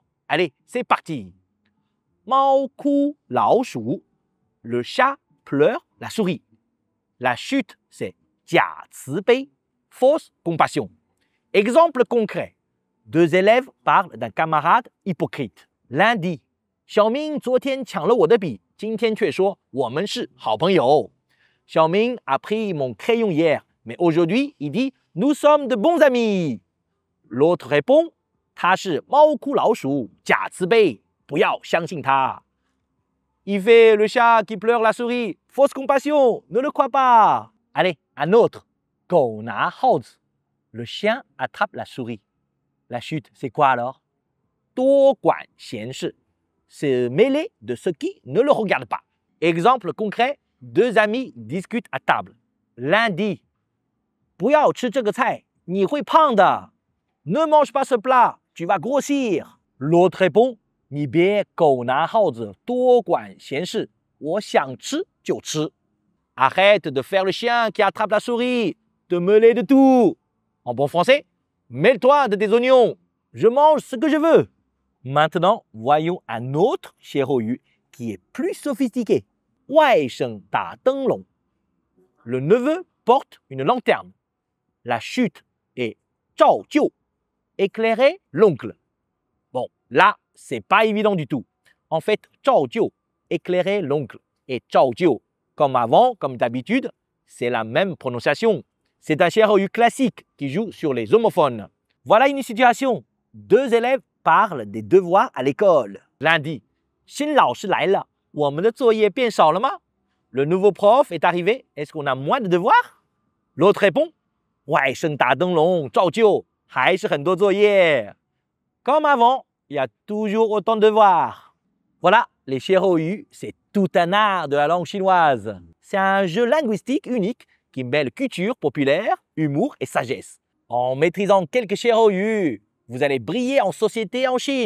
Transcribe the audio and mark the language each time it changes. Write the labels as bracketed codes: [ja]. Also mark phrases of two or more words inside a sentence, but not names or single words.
[fr] Allez, c'est parti. [zh] 猫哭老鼠. [fr] Le chat pleure la souris. La chute, c'est [zh] 假慈悲, [fr] fausse compassion. Exemple concret. 2 élèves parlent d'un camarade hypocrite. L'un dit Xiaoming [zh] 昨天抢了我的笔，今天却说我们是好朋友。 [fr] Xiaoming a pris mon crayon hier, mais aujourd'hui il dit nous sommes de bons amis. L'autre répond [zh] 他是猫哭老鼠，假慈悲，不要相信他。 [fr] Il fait le chat qui pleure la souris, fausse compassion, ne le crois pas. Allez, un autre. [zh] 狗拿耗子. [fr] Le chien attrape la souris. La chute, c'est quoi alors? [zh] 多管闲事. [fr] Se mêler de ce qui ne le regarde pas. Exemple concret, 2 amis discutent à table. L'un dit [zh] 不要吃这个菜，你会胖的。 [fr] Ne mange pas ce plat, tu vas grossir. L'autre répond [zh] 你别狗拿耗子，多管闲事，我想吃就吃。 [fr] Arrête de faire le chien qui attrape la souris, te mêler de tout. En bon français, mêle-toi de tes oignons, je mange ce que je veux. Maintenant, voyons un autre xiehou qui est plus sophistiqué. [zh] 外甥打灯笼. [fr] Le neveu porte une lanterne. La chute est 照旧, éclairer l'oncle. Bon, là, c'est pas évident du tout. En fait, 照旧, éclairer l'oncle, et 照旧, comme avant, comme d'habitude, c'est la même prononciation. C'est un Cherou classique qui joue sur les homophones. Voilà une situation. Deux élèves parlent des devoirs à l'école. L'un dit « [zh] 新老师来了, 我们的作业变少了吗？ [fr] Le nouveau prof est arrivé, est-ce qu'on a moins de devoirs? L'autre répond [zh] « 外甥打灯笼照旧，还是很多作业。 [fr] » Comme avant, il y a toujours autant de devoirs. Voilà, les Cherou, c'est tout un art de la langue chinoise. C'est un jeu linguistique unique qui mêle culture populaire, humour et sagesse. En maîtrisant quelques Cherou, vous allez briller en société en Chine.